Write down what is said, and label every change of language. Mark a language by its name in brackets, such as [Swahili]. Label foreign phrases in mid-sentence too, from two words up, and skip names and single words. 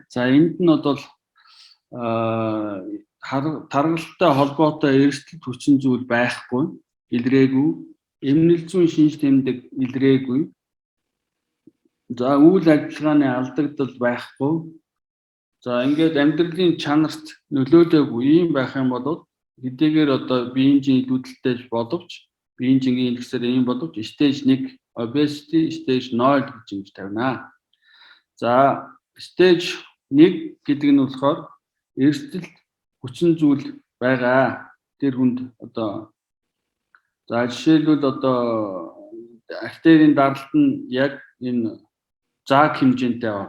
[Mongolian] За энд нь тархалтай холбоотой эрсдэл хүчин зүйл байхгүй, илрээгүй, эмнэлэг зүйн шинж тэмдэг илрээгүй. За үйл ажиллагааны алдагдал байхгүй. За ингээд амьдралын чанарт нөлөөлөөгүй юм байх юм бол хэдийгээр биеийн жин илүүдэлтэй боловч биеийн жингийн индексээр ийм боловч [English] stage 1 obesity, [Mongolian] stage 0 гэж ингэж тавина. За stage 1 гэдэг нь болохоор эрсдэл хүчин зүйл байгаа. Тэр хүнд за жишээлбэл артерийн даралт нь яг энэ заг хэмжээтэй байгаа.